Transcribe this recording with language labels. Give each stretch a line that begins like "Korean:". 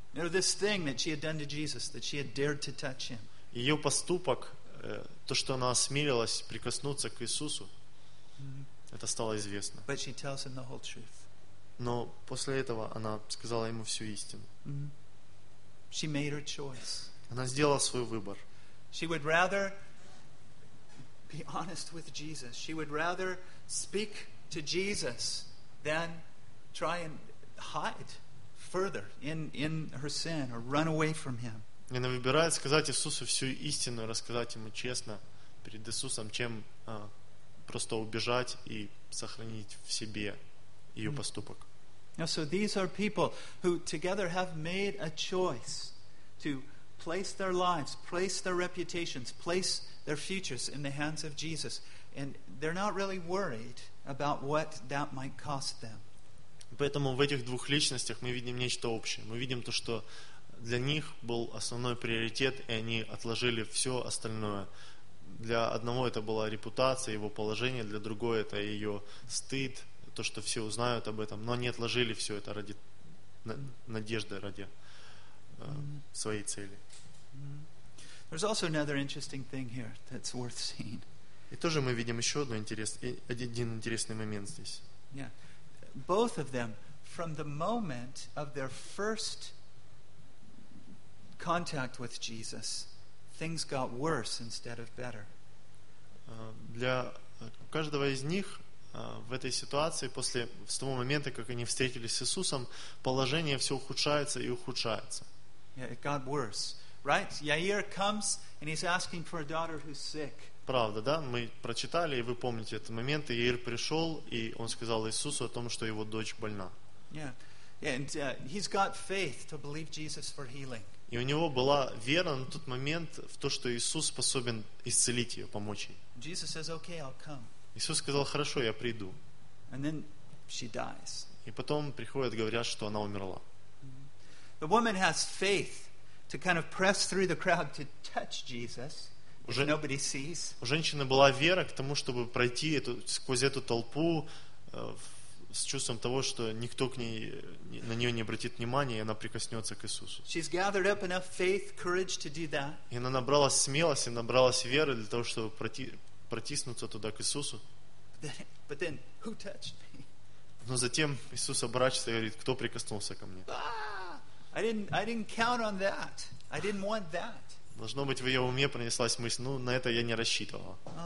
English: You know, this thing that she had done to Jesus, that she had dared to touch him.
Russian: Ее поступок, то, что она осмелилась прикоснуться к Иисусу, это стало известно.
English: But she tells him the whole truth.
Russian: Но после этого она сказала ему всю истину.
English: She made her choice.
Russian: Она сделала свой выбор.
English: She would rather be honest with Jesus. She would rather speak to Jesus than try and hide further in her sin or run away from him.
Russian: И она выбирает сказать Иисусу всю истину, рассказать ему честно перед Иисусом, чем просто убежать и сохранить в себе ее поступок.
English: So these are people who together have made a choice to place their lives, place their reputations, place their futures in the hands of Jesus, and they're not really worried about what that might cost them.
Russian: Поэтому в этих двух личностях мы видим нечто общее. Мы видим то, что для них был основной приоритет, и они отложили все остальное. Для одного это была репутация, его положение, для другого это ее стыд, то, что все узнают об этом. Но они отложили все это ради надежды, ради своей цели.
English: There's also another interesting thing here that's worth seeing.
Russian: И тоже мы видим еще одну один интересный момент здесь.
English: Yeah. Both of them, from the moment of their first contact with Jesus, things got worse instead of better.
Russian: Для каждого из них в этой ситуации после с того момента, как они встретились с Иисусом, положение все ухудшается и ухудшается.
English: Yeah, it got worse, right? Яир comes and he's asking for a daughter who's sick.
Russian: Правда, да? Мы прочитали и вы помните этот момент. Яир пришел и он сказал Иисусу о том, что его дочь больна.
English: Yeah, and he's got faith to believe Jesus for healing.
Russian: И у него была вера на тот момент в то, что Иисус способен исцелить ее, помочь ей.
English: Jesus says, okay, I'll come.
Russian: Иисус сказал, хорошо, я приду.
English: And then she dies.
Russian: И потом приходят, говорят, что она умерла.
English: The woman has faith to kind of press through the crowd to touch Jesus, if nobody sees.
Russian: У женщины была вера к тому, чтобы пройти эту, сквозь эту толпу с чувством того, что никто к ней, на нее не обратит внимания, и она прикоснется к Иисусу.
English: She's gathered up enough faith, courage to do that.
Russian: И она набралась смелости, набралась веры для того, чтобы протиснуться туда к Иисусу.
English: But then, who touched me?
Russian: Но затем Иисус обращается и говорит, кто прикоснулся ко мне?
English: I didn't count on that. I didn't want that.
Russian: Должно быть, в ее уме пронеслась мысль, ну, на это я не рассчитывала.